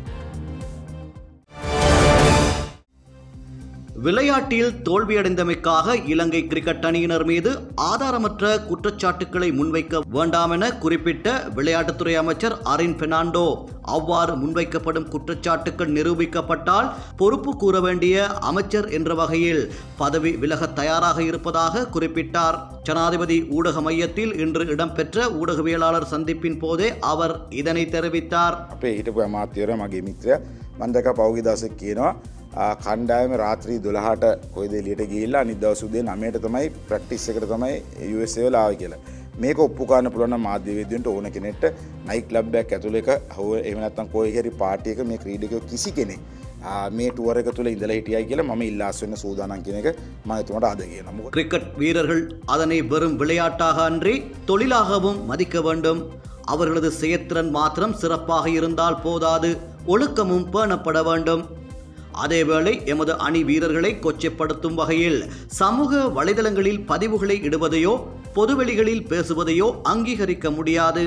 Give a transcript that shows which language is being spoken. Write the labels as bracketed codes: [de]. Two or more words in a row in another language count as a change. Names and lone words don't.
[ta] விளையாட்டில் தோல்வியடைந்தமைக்காக இலங்கை கிரிக்கெட் அணியினர் மீது ஆதாரமற்ற குற்றச்சாட்டுக்களை முன்வைக்க வேண்டாம் என குறிப்பிட்ட விளையாட்டுத்துறை அமைச்சர் அரின் பெர்னாண்டோ அவ்வாறு முன்வைக்கப்படும் குற்றச்சாட்டுக்கள் நிரூபிக்கப்பட்டால் பொறுப்பு கூற வேண்டிய அமைச்சர் என்ற வகையில் பதவி விலக தயாராக இருப்பதாக குறிப்பிட்டார். ஜனாதிபதி ஊடக மையத்தில் இன்று இடம்பெற்ற ஊடகவியலாளர் சந்திப்பின் போதே அவர் இதனை தெரிவித்தார். [si] කණ්ඩායම රාත්‍රී 12ට කොයිද එළියට ගිහිල්ලා අනිත් දවස් උදේ 9ට තමයි ප්‍රැක්ටිස් එකට තමයි USA වල ආවේ කියලා. මේක ඔප්පු කරන්න පුළුවන් නම් මාධ්‍යවේදීන්ට ඕන කෙනෙක්ට [en] night club [si] එකක් ඇතුළේ එක එහෙම නැත්නම් කොයි හරි පාටි එක මේ ක්‍රීඩකයෝ කිසි කෙනෙක් මේ ටුවර් එක තුල ඉඳලා හිටියයි කියලා මම ඉල්ලාස් වෙන්න සූදානම් කියන එක මම එතුමාට අද කියනවා. [ta] கிரிக்கெட் வீரர்கள் அதனை வெறும் விளையாட்டாக அன்றி தொழிலாகவும் மதிக்க வேண்டும். அவர்களது செயற்திறன் மாத்திரம் சிறப்பாக இருந்தால் போதாது, ஒழுக்கமும் பேணப்பட வேண்டும். அதேவேளை எமது அணி வீரர்களை கொச்சைப்படுத்தும் வகையில் சமூக வலைதளங்களில் பதிவுகளை இடுவதையோ பொதுவெளிகளில் பேசுவதையோ அங்கீகரிக்க முடியாது.